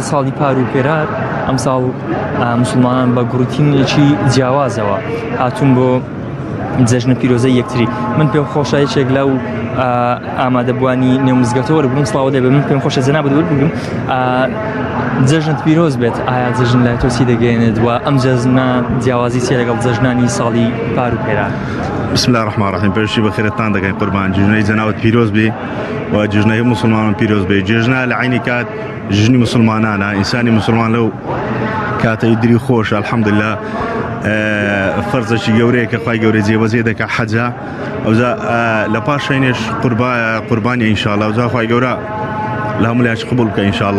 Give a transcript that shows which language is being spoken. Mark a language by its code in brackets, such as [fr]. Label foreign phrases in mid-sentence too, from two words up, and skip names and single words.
[ckb] ساڵی پار و پێرار ئەم ساڵ مسلمانان بە گروتینێکی جیاوازەوە هاتوون بۆ جەژنە پیرۆزەی یەکتری من پێم خۆشە یەکێک لەو ئامادەبوانی نێو مزگەوتەوە بگرم سڵاو دەبێ من پێم خۆشە جەناب دوور بگرم جەژنت پیرۆز بێت ئایا جەژن لای تۆ چی دەگەێنێت و ئەم جەژنە جیاوازی چێ لەگەڵ جەژنانی ساڵی پار و پێرا [ar] بسم الله الرحمن الرحیم [ckb] پێشی بەخێرتان دەکەین قوربان جژنەی جەناوت پیرۆز بێ و جژنەی مسلمانان پیرۆز بێ جێژنە لە عینی کات ژنی مسلمانانە ئینسانی مسلمان لەو کاتەی دری خۆش الحەمدلله فەرزێکی گەورەیە کە خوای گەورە جێبەجێ دەکا حەجە ئەوجا لە پاشینێش قوربانی ئینشاءالله ئەوجا خوای گەورە لە هەموو لایەش قبول بکە ئینشاءالله